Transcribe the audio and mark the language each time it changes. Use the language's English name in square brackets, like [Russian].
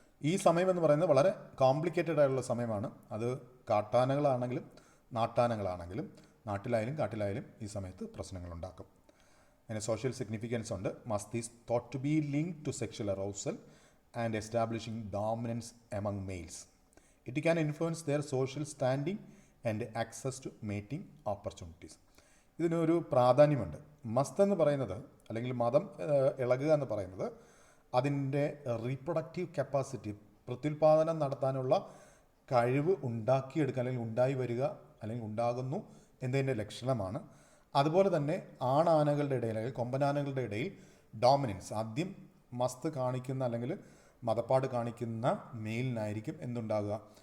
[Malayalam] ഈ സമയം എന്ന് പറയുന്നത് വളരെ കോംപ്ലിക്കേറ്റഡ് ആയിട്ടുള്ള സമയമാണ്. അത് കാട്ടാനകളാണെങ്കിലും നാട്ടാനകളാണെങ്കിലും കാട്ടിലായാലും ഈ സമയത്ത് പ്രശ്നങ്ങളുണ്ടാക്കും. അതിന് സോഷ്യൽ സിഗ്നിഫിക്കൻസ് ഉണ്ട്. [English] Musth is thought to be linked to sexual arousal and establishing dominance among males. It can influence their social standing and access to mating opportunities. [Malayalam] ഇതിനൊരു പ്രാധാന്യമുണ്ട്. മസ്ത് എന്ന് പറയുന്നത് അല്ലെങ്കിൽ മദം ഇളകുക എന്ന് പറയുന്നത് അതിൻ്റെ റീപ്രൊഡക്റ്റീവ് കപ്പാസിറ്റി, പ്രത്യുൽപാദനം നടത്താനുള്ള കഴിവ് ഉണ്ടാക്കിയെടുക്കുക അല്ലെങ്കിൽ ഉണ്ടായി വരിക അല്ലെങ്കിൽ ഉണ്ടാകുന്നു എന്നതിൻ്റെ ലക്ഷണമാണ്. അതുപോലെ തന്നെ ആണാനകളുടെ ഇടയിൽ അല്ലെങ്കിൽ കൊമ്പനാനകളുടെ ഇടയിൽ ഡോമിനൻസ്, ആദ്യം മസ്ത് കാണിക്കുന്ന അല്ലെങ്കിൽ മദപ്പാട് കാണിക്കുന്ന മെയിലിനായിരിക്കും എന്തുണ്ടാകുക,